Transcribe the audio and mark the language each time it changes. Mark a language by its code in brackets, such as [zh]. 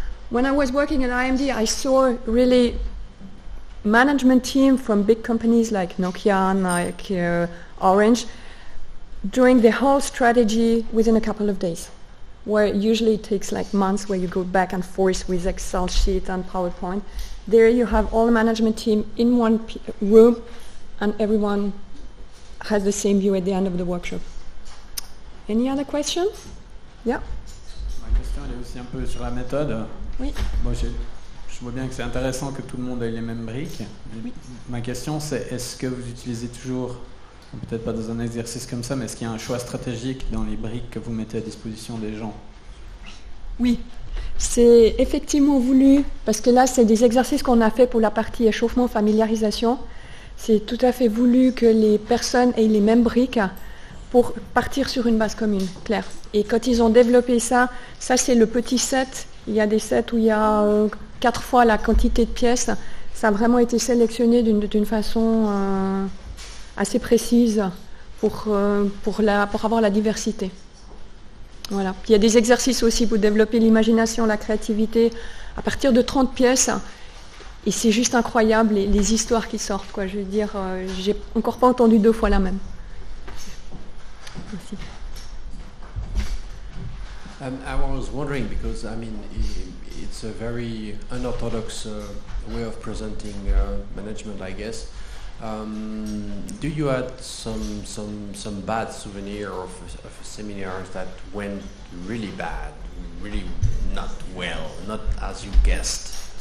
[en] When I was working at IMD, I saw really management team from big companies like Nokia, like Orange, doing the whole strategy within a couple of days, where usually it takes like months, where you go back and forth with Excel sheet and PowerPoint. There you have all the management team in one room, and everyone has the same view at the end of the workshop. Any other questions? Yeah. [fr] Ma question elle est aussi un peu sur la méthode. Oui. Bon, je vois bien que c'est intéressant que tout le monde ait les mêmes briques. Oui. Ma question c'est, est-ce que vous utilisez toujours, peut-être pas dans un exercice comme ça, mais est-ce qu'il y a un choix stratégique dans les briques que vous mettez à disposition des gens? Oui. C'est effectivement voulu, parce que là, c'est des exercices qu'on a fait pour la partie échauffement, familiarisation. C'est tout à fait voulu que les personnes aient les mêmes briques pour partir sur une base commune, claire. Et quand ils ont développé ça c'est le petit set. Il y a des sets où il y a 4 fois la quantité de pièces. Ça a vraiment été sélectionné d'une façon assez précise pour avoir la diversité. Voilà. Il y a des exercices aussi pour développer l'imagination, la créativité, à partir de 30 pièces. Et c'est juste incroyable les histoires qui sortent, quoi. Je veux dire, j'ai encore pas entendu 2 fois la même. Merci. [en] I was wondering, because I mean it's a very unorthodox way of presenting management, I guess. Do you had some bad souvenir of seminars that went really bad, really not well, not as you guessed?